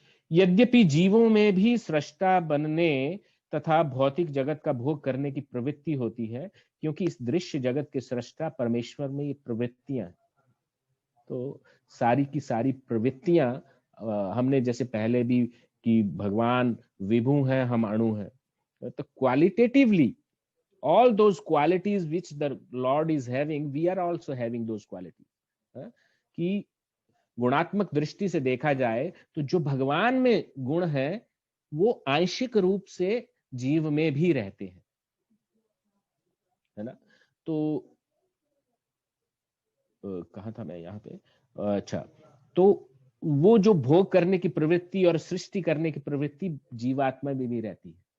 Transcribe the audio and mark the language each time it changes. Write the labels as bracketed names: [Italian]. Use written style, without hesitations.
[Hindi] यद्यपि जीवों में भी सृष्टा बनने तथा भौतिक जगत का भोग करने की प्रवृत्ति होती है, क्योंकि इस दृश्य जगत के सृष्टा परमेश्वर में ये प्रवृत्तियां, तो सारी की सारी प्रवृत्तियां, हमने जैसे पहले भी कि भगवान विभु हैं, हम अणु हैं। [English] तो qualitatively all those qualities which the Lord is having, we are also having those qualities। [Hindi] कि गुणात्मक दृष्टि से देखा जाए तो जो भगवान में गुण है वो आंशिक रूप से जीव में भी रहते हैं, है ना। तो कहाँ था मैं यहाँ पे, अच्छा, तो वो जो भोग करने की प्रवृत्ति और सृष्टि करने की प्रवृत्ति जीवात्मा में भी रहती है।